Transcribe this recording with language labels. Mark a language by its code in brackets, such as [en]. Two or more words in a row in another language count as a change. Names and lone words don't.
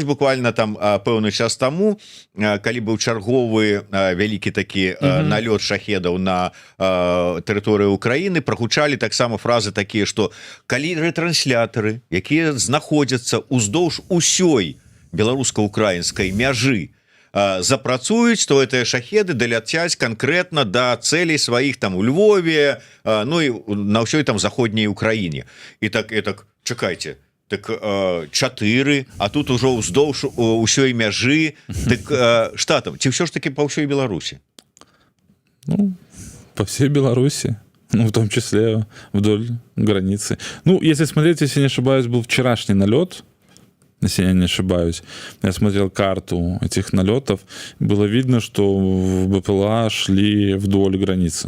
[be] буквально там пэўны час таму, калі быў чарговы вялікі такі налёт шахедаў на тэрыторыю Украіны, прагучалі таксама фразы такія, што калі ретранслятары, якія знаходзяцца уздоўж усёй беларуска-украінскай мяжы, запрацуюць, то гэтыя шахеды даляцяць канкрэтна да цэлей сваіх там у Львове, ну і на ўсёй там заходняй Украіне. І так чакайце, так 4, а тут ужо ўздоўж усёй мяжы, так што там, ці ўсё ж таки па ўсёй Беларусі? [ru] Ну, по всей Беларуси. Ну, в том числе вдоль границы. Ну, если смотреть, если не ошибаюсь, был вчерашний налет, если я не ошибаюсь. Я смотрел карту этих налетов. Было видно, что БПЛА шли вдоль границы.